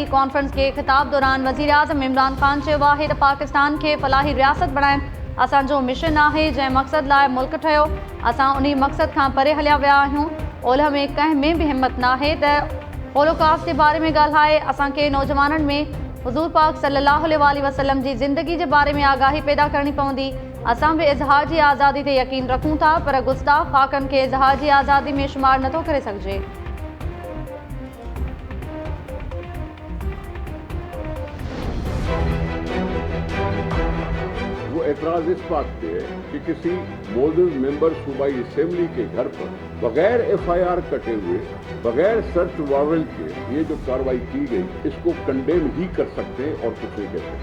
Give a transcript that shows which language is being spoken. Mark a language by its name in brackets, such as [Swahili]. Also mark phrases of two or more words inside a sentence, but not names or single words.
[Sindhi] कॉन्फ्रेंस के खिताब दौरान वज़ीर आज़म इमरान खान चयो आहे त पाकिस्तान के फलाही रियासत बणाइण असांजो मिशन आहे। जंहिं मक़सद लाइ मुल्क ठहियो असां उन मक़सद खां परे हलिया विया आहियूं। ओलह में कंहिं में भी हिम्मत नाहे त होलोकास्ट के बारे में ॻाल्हाए। असांखे नौजवाननि में हुज़ूर पाक [Arabic] صلى الله عليه وسلم [Sindhi] जी ज़िंदगी के बारे में आगाही पैदा करनी पवंदी। असां भी इज़हार की आज़ादी ते यकीन रखूं था पर गुस्ताख़ ख़ाकन के इज़हार की आज़ादी में शुमार नथो करे सघिजे। [Urdu] وہ اعتراض اس بات پہ ہے کہ کسی معزز ممبر صوبائی اسمبلی کے گھر پر بغیر FIR کٹے ہوئے بغیر سرچ وارنٹ کے یہ جو کارروائی کی گئی اس کو کنڈیم ہی کر سکتے ہیں اور کچھ نہیں کہتے.